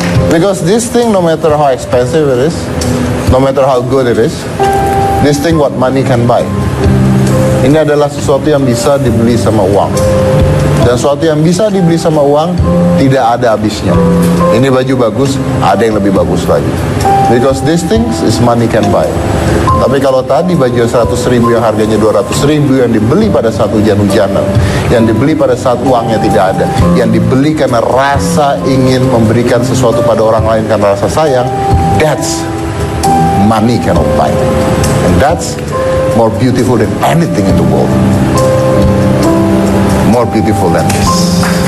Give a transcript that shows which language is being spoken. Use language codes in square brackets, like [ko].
[en] Because this thing, no matter how expensive it is, no matter how good it is, this thing what money can buy. [id] Ini adalah sesuatu yang bisa dibeli sama uang. Dan sesuatu yang bisa dibeli sama uang tidak ada habisnya. Ini baju bagus, ada yang lebih bagus lagi. [en] Because these things is money can buy. [id] Tapi kalau tadi baju 100.000 yang harganya 200.000 yang dibeli pada saat hujan-hujanan, yang dibeli pada saat uangnya tidak ada, yang dibeli karena rasa ingin memberikan sesuatu pada orang lain karena rasa sayang, [en] that's money cannot buy. And that's more beautiful than anything in the world. More beautiful than this.